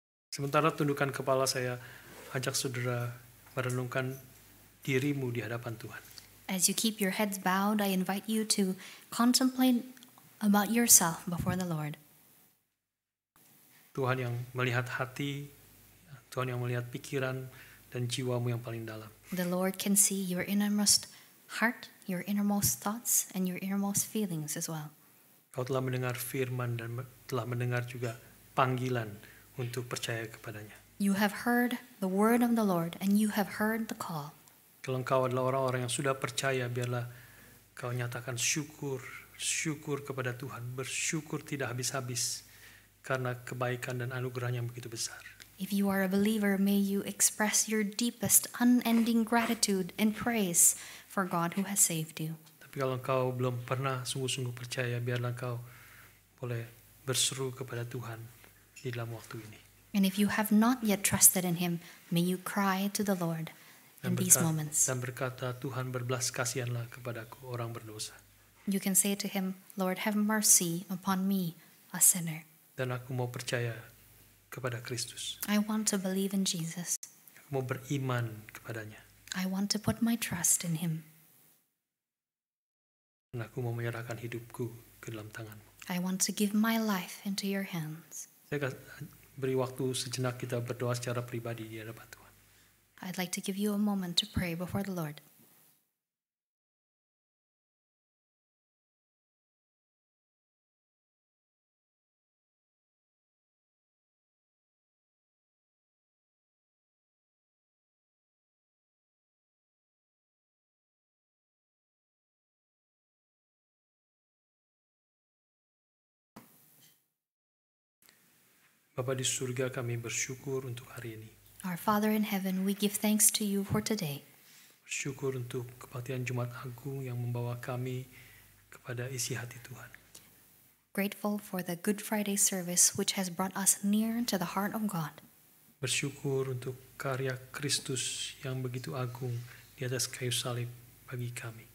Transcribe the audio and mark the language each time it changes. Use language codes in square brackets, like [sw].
[id] Sementara tundukkan kepala, saya ajak saudara merenungkan dirimu di hadapan Tuhan. [en] As you keep your heads bowed, I invite you to contemplate about yourself before the Lord. [id] Tuhan yang melihat hati, Tuhan yang melihat pikiran dan jiwamu yang paling dalam. [en] The Lord can see your innermost heart, your innermost thoughts, and your innermost feelings as well. [id] Kau telah mendengar firman dan telah mendengar juga panggilan untuk percaya kepadanya. [en] You have heard the word of the Lord and you have heard the call. [id] Kalau engkau adalah orang-orang yang sudah percaya, biarlah kau nyatakan syukur kepada Tuhan, bersyukur tidak habis-habis karena kebaikan dan anugerah yang begitu besar. [en] If you are a believer, may you express your deepest, unending gratitude and praise for God who has saved you. [id] Tapi kalau engkau belum pernah sungguh-sungguh percaya, biarlah engkau boleh berseru kepada Tuhan di dalam waktu ini. [en] And if you have not yet trusted in Him, may you cry to the Lord in these moments. [id] Dan berkata, Tuhan berbelas kasihanlah kepadaku, orang berdosa. [en] You can say to Him, Lord, have mercy upon me, a sinner. [id] Dan aku mau percaya kepada Kristus. [en] I want to believe in Jesus. [id] Aku mau beriman kepadanya. [en] I want to put my trust in Him. [id] Dan aku mau menyerahkan hidupku ke dalam tanganmu. [en] I want to give my life into your hands. [id] Saya beri waktu sejenak kita berdoa secara pribadi di hadapan Tuhan. [en] I'd like to give you a moment to pray before the Lord. [id] Bapa di surga, kami bersyukur untuk hari ini. [en] Our Father in heaven, we give thanks to you for today. [id] Bersyukur untuk kebaktian Jumat Agung yang membawa kami kepada isi hati Tuhan. [en] Grateful for the Good Friday service which has brought us near to the heart of God. [id] Bersyukur untuk karya Kristus yang begitu agung di atas kayu salib bagi kami.